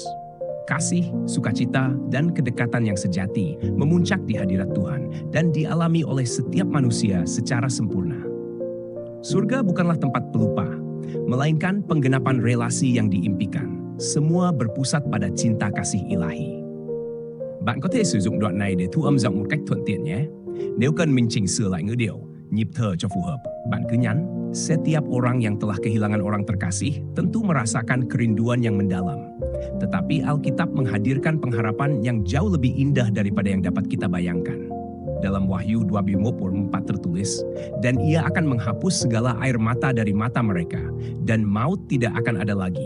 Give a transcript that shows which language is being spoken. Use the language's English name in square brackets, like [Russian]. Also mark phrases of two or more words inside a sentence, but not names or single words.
[Indonesian] Kasih, sukacita, dan kedekatan yang sejati memuncak di hadirat Tuhan dan dialami oleh setiap manusia secara sempurna. Surga bukanlah tempat pelupa, melainkan penggenapan relasi yang diimpikan. Semua berpusat pada cinta kasih ilahi. [Vietnamese] Bạn có thể sử dụng đoạn này để thu âm giọng một cách thuận tiện nhé. Nếu cần mình chỉnh sửa lại ngữ điệu, nhịp thở cho phù hợp, bạn cứ nhắn. [Indonesian] Setiap orang yang telah kehilangan orang terkasih tentu merasakan kerinduan yang mendalam. Tetapi Alkitab menghadirkan pengharapan yang jauh lebih indah daripada yang dapat kita bayangkan. Dalam Wahyu 24 tertulis, dan ia akan menghapus segala air mata dari mata mereka, dan maut tidak akan ada lagi.